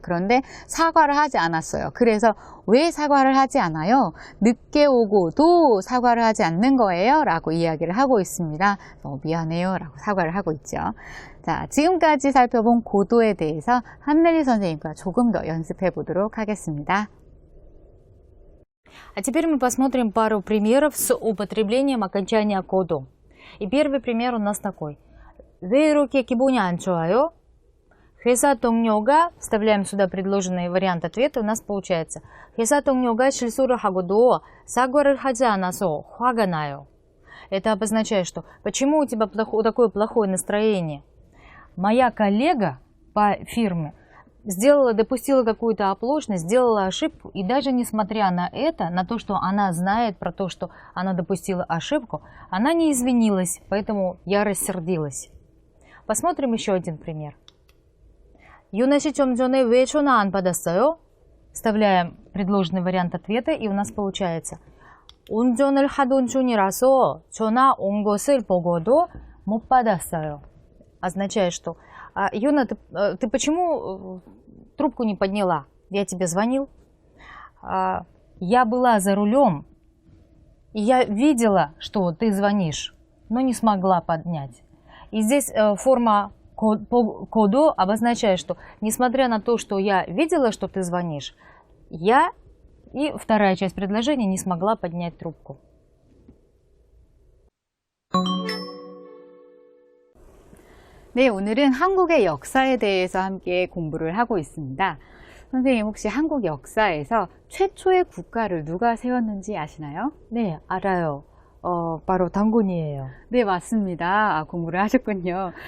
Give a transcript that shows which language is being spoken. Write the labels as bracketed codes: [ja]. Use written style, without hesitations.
[ko] 그런데 사과를 하지 않았어요. 그래서 왜 사과를 하지 않아요? 늦게 오고도 사과를 하지 않는 거예요. 라고 이야기를 하고 있습니다. 미안해요. 라고 사과를 하고 있죠. 자, 지금까지 살펴본 고도에 대해서 한메리 선생님과 조금 더 연습해 보도록 하겠습니다. [ru] А теперь мы посмотрим пару примеров с употреблением окончания коду. И первый пример у нас такой. [ko] 왜 이렇게 기분이 안 좋아요? 회사 동료가, [ru] вставляем сюда предложенный вариант ответа, у нас получается. [ko] 회사 동료가 실수를 하고도 사과를 하지 않아서 화가 나요. [ru] Это обозначает, что почему у тебя такое плохое настроение? Моя коллега по фирме допустила какую-то оплошность, сделала ошибку, и даже несмотря на это, на то, что она знает про то, что она допустила ошибку, она не извинилась, поэтому я рассердилась. Посмотрим еще один пример. [ko] 유나 씨 좀 전에 왜 전화 안 받았어요? [ru] Вставляем предложенный вариант ответа, и у нас получается. [ko] 운전을 하던 중이라서 전화 온 것을 보고도 못 받았어요. [ru] Означает, что Юна, ты почему трубку не подняла? Я тебе звонил. Я была за рулем, и я видела, что ты звонишь, но не смогла поднять. И здесь форма коду обозначает, что несмотря на то, что я видела, что ты звонишь, я и вторая часть предложения не смогла поднять трубку. [ko] 네, 오늘은 한국의 역사에 대해서 함께 공부를 하고 있습니다. 선생님 혹시 한국 역사에서 최초의 국가를 누가 세웠는지 아시나요? 네, 알아요. 바로 단군이에요. 네, 맞습니다. 공부를 하셨군요.